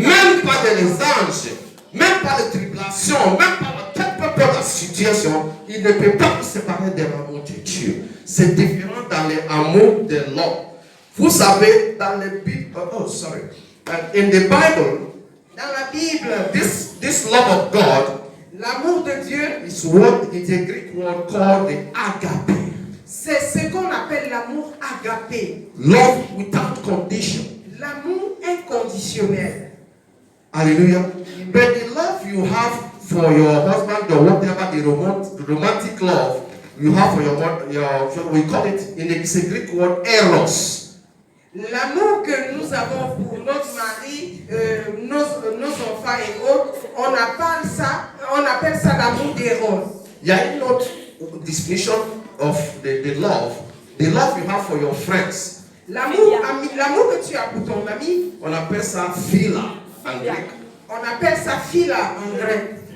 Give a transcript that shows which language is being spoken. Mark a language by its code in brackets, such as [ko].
[fr] Même pas de les anges, même pas les tribulations, même pas quelle peut être la situation, il ne peut pas nous séparer de l'amour de Dieu. C'est différent dans l'amour de l'homme. Vous savez, dans la Bible, [en] in the Bible, [fr] dans la Bible, [en] this love of God [fr] l'amour de Dieu, [en] is what is a Greek word called the agape. [fr] c'est ce qu'on appelle l'amour agapé. [en] Love without condition. [fr] L'amour inconditionnel. Hallelujah. [en] But the love you have for your husband or whatever, the romantic love you have for your we call it, it's a Greek word, eros. [fr] L'amour que nous avons pour notre mari, nos enfants et autres, on appelle ça l'amour d'éros. [en] Yeah, not definition of the love you have for your friends. [fr] L'amour que tu as pour ton ami, On appelle ça philia en grec. on appelle ça philia en grec.